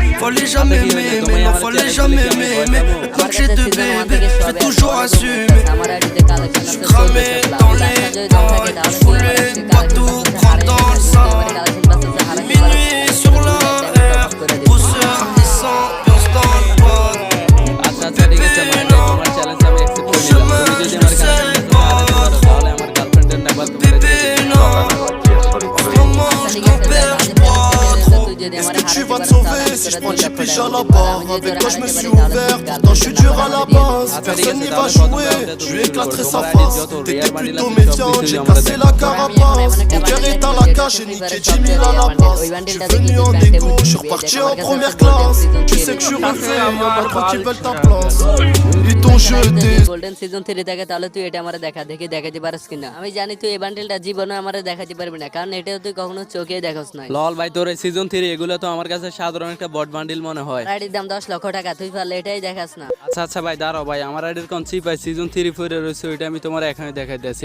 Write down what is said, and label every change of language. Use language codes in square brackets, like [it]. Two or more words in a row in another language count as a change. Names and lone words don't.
[fr] Fallait jamais m'aimer, non fallait jamais m'aimer. Maintenant que j'ai deux bébés, je vais toujours assumer. Je suis cramé dans les dents, je voulais pas tout prendre dans le sang. Minuit sur la R, pousseur et sans dans le pod. [bn] আচ্ছা আচ্ছা ঠিক আছে ভাই তোমার চ্যালেঞ্জ আমি অ্যাকসেপ্ট করে নিলাম তুমি যদি আমার কাছে তাহলে আমার গার্লফ্রেন্ডের নাম্বার তোমার [fr] Bébé non, en ce moment je m'en perds pas trop. Est-ce que tu vas te sauver si je prends du piche à la barre? Avec toi je me suis ouvert, pourtant je suis dur à la base. Personne n'y va jouer, je lui éclaterai sa face. T'étais plutôt méfiante, j'ai cassé la carapace. Mon cœur est à la cage, j'ai niqué 10 000 à la place. Je suis venu en égo, je suis reparti en première classe. Tu sais que je suis refait, y'en a trois qui veulent ta place. Ils t'ont jeté. [bn] গোল্ডেন সিজন 3 থাকে তাহলে তুই এটা আমারে দেখাতে পারিস কিনা। আমি জানি তুই এই বান্ডেলটা জীবনে আমারে দেখাতে পারবি না, কারণ এটা তুই কখনো চোখে দেখোস নাই। লল ভাই তোর এই সিজন 3 এগুলো তো আমার কাছে সাধারণ একটা [en] bot bundle [bn] মনে হয়। আইডির দাম 10 লক্ষ টাকা, তুই পারলে এটাই দেখাস না। আচ্ছা আচ্ছা ভাই দাঁড়াও ভাই, আমার আইডির কোন চিপ ভাই সিজন 3 ফিরে রয়েছে, ওইটা আমি তোমার এখানে দেখাইতেছি।